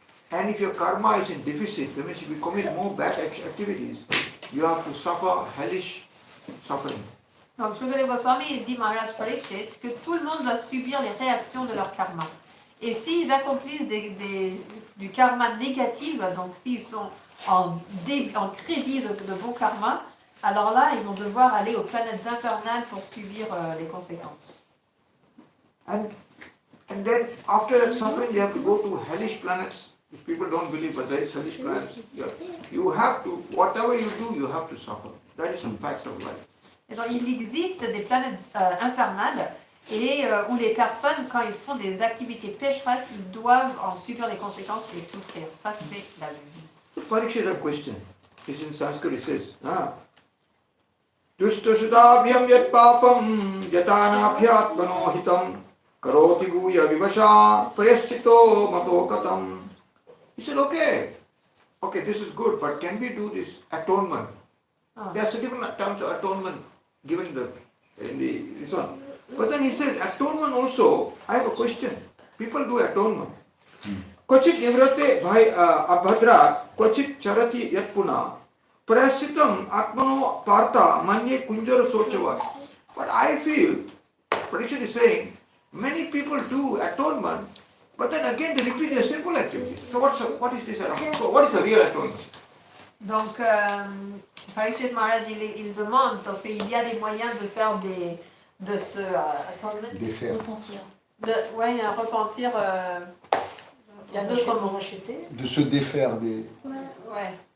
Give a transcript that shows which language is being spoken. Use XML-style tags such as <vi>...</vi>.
<en>And if your karma is in deficit, that means if you commit more bad activities, you have to suffer hellish suffering.</en> <fr>Donc Shukadeva Goswami dit Maharaj Parikshit que tout le monde doit subir les réactions de leur karma. Et s'ils accomplissent du karma négatif, donc s'ils sont en crédit de bon karma, alors là, ils vont devoir aller aux planètes infernales pour subir les conséquences.</fr> <en>And then after that suffering, you have to go to hellish planets. If people don't believe, but there is hellish planets. You have to, whatever you do, you have to suffer. That is a fact of life.</en> <fr>Et donc, il existe des planètes infernales et où les personnes, quand ils font des activités pécheresses, ils doivent en subir les conséquences et souffrir. Ça, c'est la vie.</fr> <en>Parikshit, a question. It's in Sanskrit, it says,</en> <sa>Dushtasudabhyam yat papam yatanabhyat manohitam karoti guya vivasha prayaschito mato katam.</sa> <en>He said, okay, this is good, but can we do this atonement? There are different terms of atonement given in this one. But then he says, atonement also, I have a question. People do atonement.</en> <sa>Kvachit nivrate bhai abhadra, kvachit charati yatpuna, praschitam atmano partha manye kunjara sochava.</sa> <en>But I feel, prediction is saying, many people do atonement, but then again they repeat their simple activities. So what is this atonement? So what is the real atonement?</en> <fr>Donc, Parikshit Maharaj, il demande, parce qu'il y a des moyens de faire de ce Défaire. il y a un repentir. Il y a d'autres mots. De se défaire des. Ouais.</fr>